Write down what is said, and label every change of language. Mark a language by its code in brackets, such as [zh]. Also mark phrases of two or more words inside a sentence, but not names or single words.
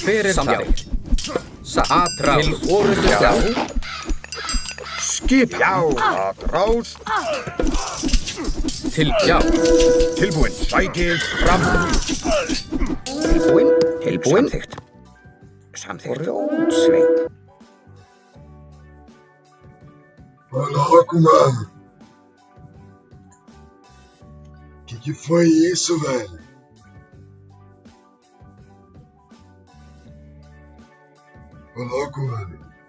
[is] Hver er samþykkt? Satt. Atrás. Til orustuslag. Skipan. Já. Atrás. Já. Tilbúin. Sækið fram. Tilbúin. Tilbúin. Samþykkt. Samþykkt. Rótsveit. [pt] Ô, louco, mano. Que foi isso, velho? Ô, louco, mano.